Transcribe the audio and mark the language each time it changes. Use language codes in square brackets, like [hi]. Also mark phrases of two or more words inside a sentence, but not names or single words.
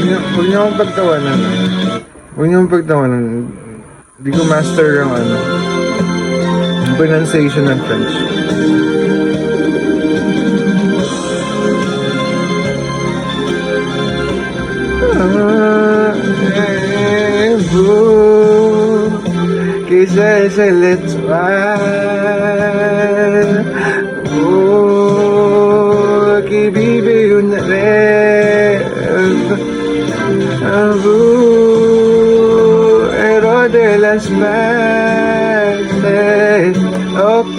[tl] Huwag niyo akong pagtawanan. Huwag niyo akong pagtawanan. Hindi ko master ang pronunciation ng French. [fr] Vous, que j'ai l'étoile, vous qui vivez une rêve, vous, héros de l'espace, oh,